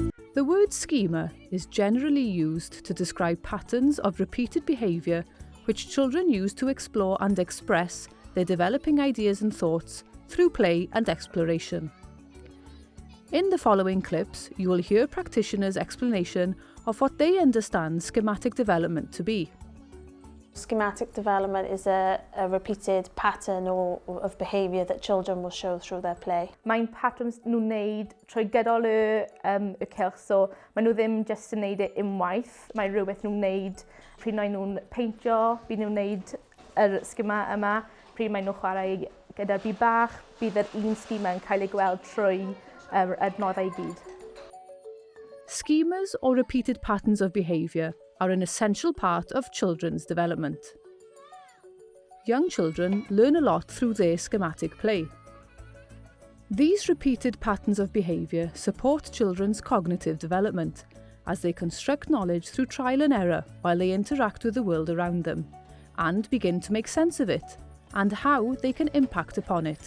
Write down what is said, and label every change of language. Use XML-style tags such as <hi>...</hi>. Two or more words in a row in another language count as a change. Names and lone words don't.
<en>The word schema is generally used to describe patterns of repeated behaviour which children use to explore and express their developing ideas and thoughts through play and exploration. In the following clips, you will hear practitioners' explanation of what they understand schematic development to be. Schematic development is a repeated pattern of behaviour that children will show through their play.</en> <cy>Mae'n patterns nhw'n wneud trwy gydol y cylch, so maen nhw ddim jyst yn wneud unwaith. Mae rhywbeth nhw'n wneud pryd maen nhw'n peintio, bydd nhw'n wneud yr schema yma, pryd maen nhw'n chwarae gyda'r byd bach, bydd yr un schema yn cael ei gweld trwy yr adnoddau i gyd.</cy> <en>Schemas or repeated patterns of behaviour are an essential part of children's development. Young children learn a lot through their schematic play. These repeated patterns of behaviour support children's cognitive development as they construct knowledge through trial and error while they interact with the world around them and begin to make sense of it and how they can impact upon it.</en>